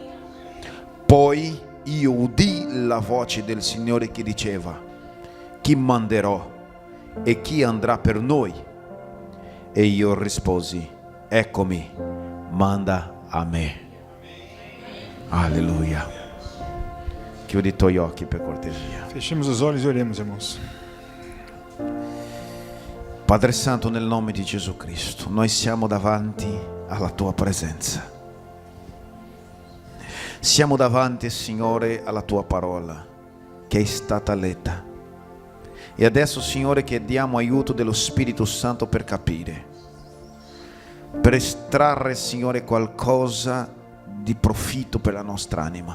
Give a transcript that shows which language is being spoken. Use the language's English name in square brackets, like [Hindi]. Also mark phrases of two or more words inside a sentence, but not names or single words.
[Italian] Poi io udì la voce del Signore che diceva: Chi manderò e chi andrà per noi? E io risposi: Eccomi, manda a me. Alleluia. Chiudi i tuoi occhi per cortesia. [Portuguese] Fechemos os olhos e oremos, irmãos. [Italian] Padre Santo, nel nome di Gesù Cristo, noi siamo davanti alla tua presenza. Siamo davanti, Signore, alla tua parola che è stata letta. E adesso, Signore, chiediamo aiuto dello Spirito Santo per capire, per estrarre, Signore, qualcosa di profitto per la nostra anima.